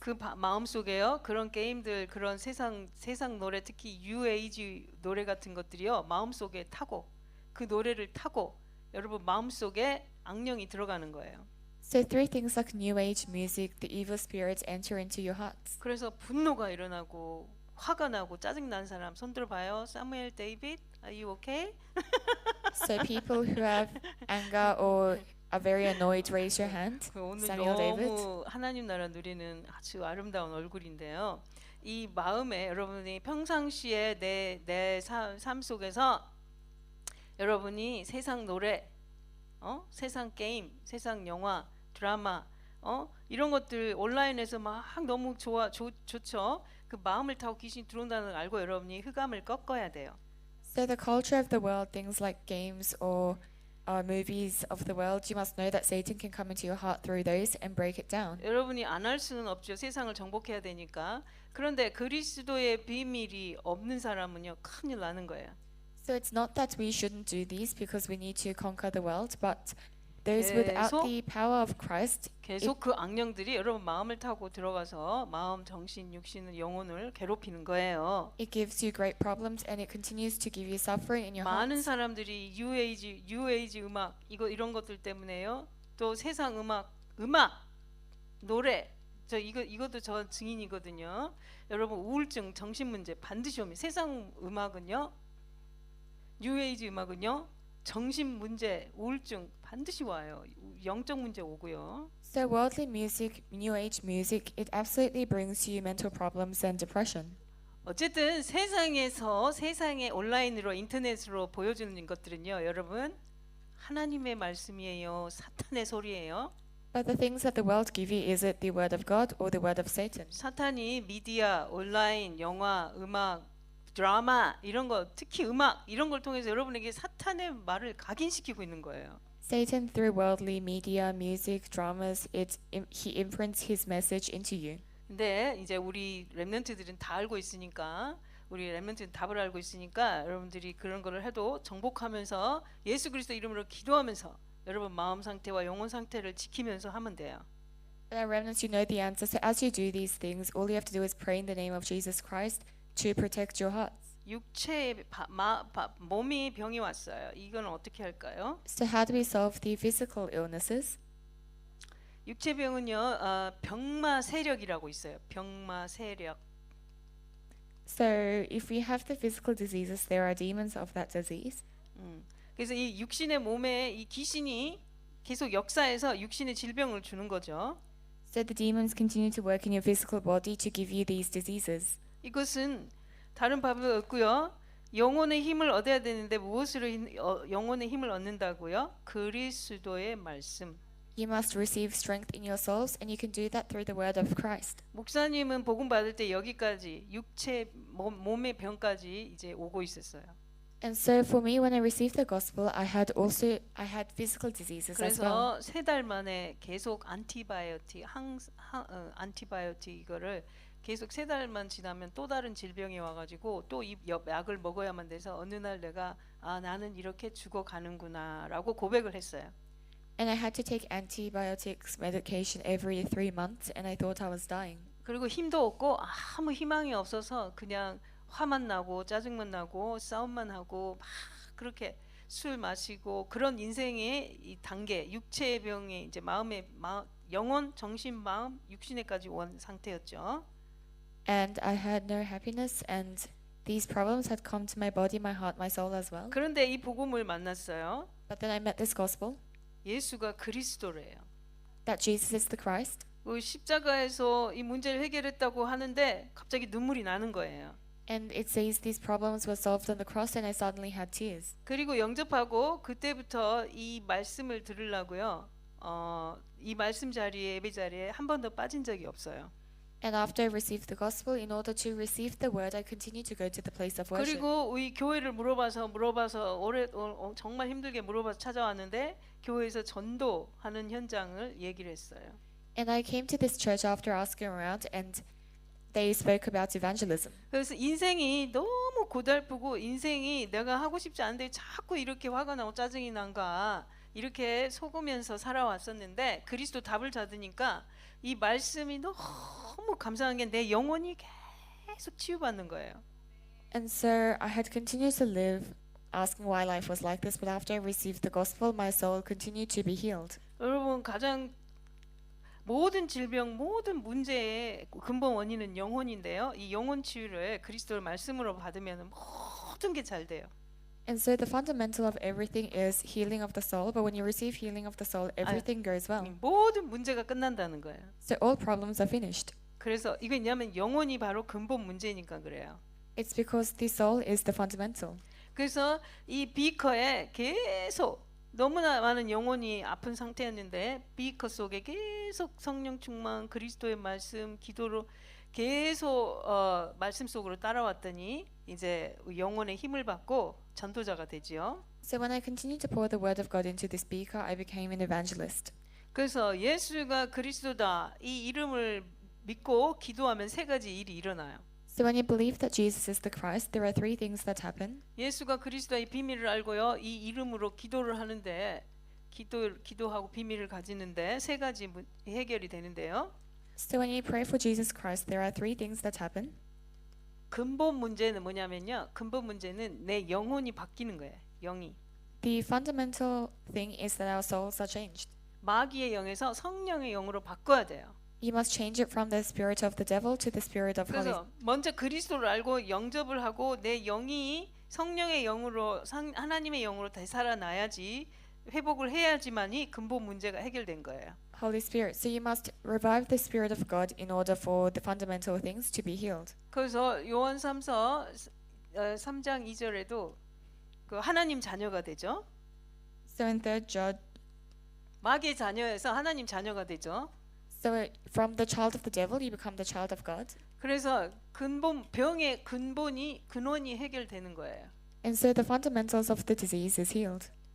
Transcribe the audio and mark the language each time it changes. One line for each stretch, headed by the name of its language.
Korean: 그 마음속에요. 그런 게임들, 그런 세상 노래, 특히 New Age 노래 같은 것들이요. 마음속에 타고 그 노래를 타고 여러분 마음속에 악령이 들어가는 거예요.
English: So through things like New Age music, the evil spirits enter into your hearts.
Korean: 그래서 분노가 일어나고 화가 나고 짜증 난 사람 손 들어봐요.
English: 사무엘 데이빗, are you okay? So people who have anger or are very annoyed, raise your hand.
Korean: 오늘
English: Samuel David.
Korean: 너무 하나님 나라 누리는 아주 아름다운 얼굴인데요. 이 마음에 여러분이 평상시에 내 삶 속에서 여러분이 세상 노래, 세상 게임, 세상 영화, 드라마, 이런 것들 온라인에서 막 너무 좋죠. 그 마음을 타고 귀신이 들어온다는 걸 알고 여러분이 흑암을 꺾어야 돼요.
English: So the culture of the world, things like games or movies of the world, you must know that Satan can come into your heart through those and break it down.
Korean: 여러분이 안 할 수는 없죠. 세상을 정복해야 되니까. 그런데 그리스도의 비밀이 없는 사람은요 큰일 나는 거예요.
English: So it's not that we shouldn't do these because we need to conquer the world, but those without the power of Christ,
Korean: 계속 그 악령들이 여러분 마음을 타고 들어가서 마음, 정신, 육신을 영혼을 괴롭히는 거예요.
English: it gives you great problems and it continues to give you suffering in your
Korean: 많은
English: heart.
Korean: 사람들이 뉴에이지 음악 이런 것들 때문에요. 또 세상 음악, 노래 이것도 저 증인이거든요. 여러분 우울증, 정신 문제 반드시 옵니다. 세상 음악은요, 뉴에이지 음악은요 정신 문제, 우울증 반드시 와요. 영적 문제 오고요.
English: So worldly music, new age music, it absolutely brings you mental problems and depression.
Korean: 어쨌든 세상에서 세상에 온라인으로 인터넷으로 보여주는 것들은요, 여러분 하나님의 말씀이에요, 사탄의 소리예요.
English: But the things that the world give you, is it the word of God or the word of Satan?
Korean: 사탄이 미디어, 온라인, 영화, 음악, 드라마 이런 거, 특히 음악 이런 걸 통해서 여러분에게 사탄의 말을 각인시키고 있는 거예요.
English: Satan, through worldly media, music, dramas, he imprints his message into you.
Korean: 근데 이제 우리 렘넌트들은 다 알고 있으니까, 우리 렘넌트는 답을 알고 있으니까 여러분들이 그런 거를 해도 정복하면서 예수 그리스도 이름으로 기도하면서 여러분 마음 상태와 영혼 상태를 지키면서 하면 돼요.
English: But our remnants, you know the answer. So as you do these things, all you have to do is pray in the name of Jesus Christ to protect your hearts.
Korean: 육체의 몸이 병이 왔어요. 이건 어떻게 할까요?
English: So how do we solve the physical illnesses?
Korean: 육체병은요, 병마 세력이라고 있어요. 병마 세력.
English: So if we have the physical diseases, there are demons of that disease.
Korean: 그래서 이 육신의 몸에 이 귀신이 계속 역사해서 육신의 질병을 주는 거죠.
English: So the demons continue to work in your physical body to give you these diseases.
Korean: 이것은 다른 방법이 없고요. 영혼의 힘을 얻어야 되는데 무엇으로 영혼의 힘을 얻는다고요? 그리스도의 말씀.
English: You must receive strength in your souls, and you can do that through the word of Christ.
Korean: 목사님은 복음 받을 때 여기까지 육체 몸의 병까지 이제 오고 있었어요.
English: And so for me, when I received the gospel, I had physical diseases as well.
Korean: 그래서 3달 만에 계속 안티바이오틱 안티바이오틱 이거를 계속 3달만 지나면 또 다른 질병이 와가지고 또 이 약을 먹어야만 돼서 어느 날 내가 나는 이렇게 죽어가는구나라고 고백을 했어요.
English: And I had to take antibiotics medication every 3 months, and I thought I was dying.
Korean: 그리고 힘도 없고 아무 희망이 없어서 그냥 화만 나고 짜증만 나고 싸움만 하고 막 그렇게 술 마시고 그런 인생의 이 단계, 육체의 병에 이제 영혼, 정신, 마음, 육신에까지 온 상태였죠.
English: And I had no happiness, and these problems had come to my body, my heart, my soul as well.
Korean: 그런데 이 복음을 만났어요.
English: But then I met this gospel,
Korean: 예수가 그리스도래요.
English: that Jesus is the Christ.
Korean: 십자가에서 이 문제를 해결했다고 하는데 갑자기 눈물이 나는 거예요.
English: And it says these problems were solved on the cross, and I suddenly had tears.
Korean: 그리고 영접하고 그때부터 이 말씀을 들으려고요. 이 말씀 자리에, 예배 자리에 한 번도 빠진 적이 없어요.
English: And after I received the gospel, in order to receive the word, I continued to go to the place of worship.
Korean: 그리고 우리 교회를 물어봐서 정말 힘들게 물어봐서 찾아왔는데 교회에서 전도하는 현장을 얘기를 했어요.
English: And I came to this church after asking around, and they spoke about evangelism.
Korean: 그래서 인생이 너무 고달프고 인생이 내가 하고 싶지 않은데 자꾸 이렇게 화가 나고 짜증이 난가 이렇게 속으면서 살아왔었는데 그리스도 답을 찾으니까 이 말씀이 너무 감사한 게 내 영혼이 계속 치유받는 거예요.
English: And so I had continued to live asking why life was like this, but after I received the gospel, my soul continued to be healed.
Korean: 여러분 가장 모든 질병, 모든 문제의 근본 원인은 영혼인데요. 이 영혼 치유를 그리스도의 말씀으로 받으면 모든 게 잘 돼요.
English: And so the fundamental of everything is healing of the soul, but when you receive healing of the soul, everything goes well.
Korean: 모든 문제가 끝난다는 거예요.
English: So all problems are finished.
Korean: 그래서 이거 왜냐하면 영혼이 바로 근본 문제니까 그래요.
English: It's because the soul is the fundamental.
Korean: 그래서 이 비커에 계속 너무나 많은 영혼이 아픈 상태였는데 비커 속에 계속 성령 충만, 그리스도의 말씀, 기도로 계속 말씀 속으로 따라왔더니 이제 영혼의 힘을 받고 전도자가 되지요.
English: So when I continued to pour the word of God into this beaker, I became an evangelist.
Korean: 그래서 예수가 그리스도다 이 이름을 믿고 기도하면 3가지 일이 일어나요.
English: So when you believe that Jesus is the Christ, there are 3 things that happen.
Korean: 예수가 그리스도의 비밀을 알고요. 이 이름으로 기도를 하는데 기도하고 비밀을 가지는데 3가지 해결이 되는데요.
English: So when you pray for Jesus Christ, there are 3 things that happen.
Korean: 근본 문제는 뭐냐면요. 근본 문제는 내 영혼이 바뀌는 거예요. 영이.
English: The fundamental thing is that our souls are changed.
Korean: 마귀의 영에서 성령의 영으로 바꿔야 돼요.
English: You must change it from the spirit of the devil to the spirit of Holy.
Korean: 그래서 먼저 그리스도를 알고 영접을 하고 내 영이 성령의 영으로 하나님의 영으로 되살아나야지 회복을 해야지만이 근본 문제가 해결된 거예요.
English: Holy Spirit. So you must revive the Spirit of God in order for the fundamental things to be healed.
Korean: 그래서 요한 3서 3장 2절에도 그 하나님 자녀가 되죠.
English: So in 3 John,
Korean: 마귀의 자녀에서 하나님 자녀가 되죠.
English: so from the child of the devil you become the child of God.
Korean: 그래서 병의 근원이 해결되는 거예요.
English: And so the fundamentals of the disease is healed.